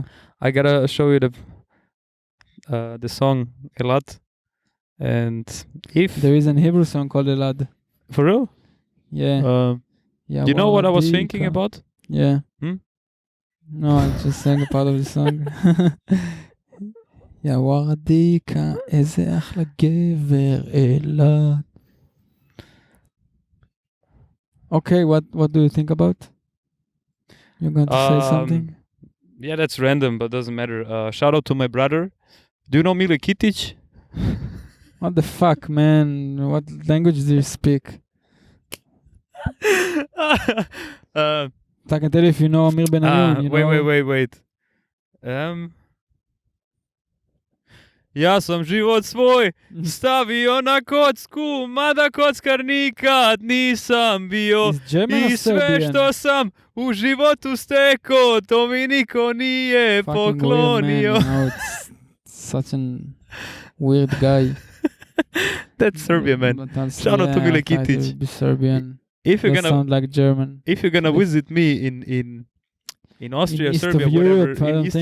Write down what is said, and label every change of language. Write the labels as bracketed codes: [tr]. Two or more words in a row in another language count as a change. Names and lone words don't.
[en] I gotta show you the song Elad, and if There is an Hebrew song called Elad. for real, Yeah. Yeah. you know what I was thinking Wadika. about? Yeah. Hmm? No, I just sang a part of the song. [he] יא ורדיקה, איזה אחלה גבר אלעד. [en] Okay, what do you think about? You're going to say something? Yeah, that's random, but doesn't matter. Shout out to my brother. Do you know Mile Kitic? What the fuck, man? What language do you speak? I can tell you if you know Amir Ben-Arion. You know? Wait. [sr] Ja sam život svoj stavio na kocku, mada kockar nikad nisam bio. [en] Is German or [sr] I sve [en] Serbian? [sr] što sam u životu steko, to mi niko nije [en] Fucking weird, man. [sr] poklonio. [en] You know, it's such an weird guy. That's Serbian, man. But also, Shout out to Mile I tried to Kitic. be Serbian. If you're That gonna sound like German. visit me in Austria, in east Serbia, of whatever, Europe, I in don't East-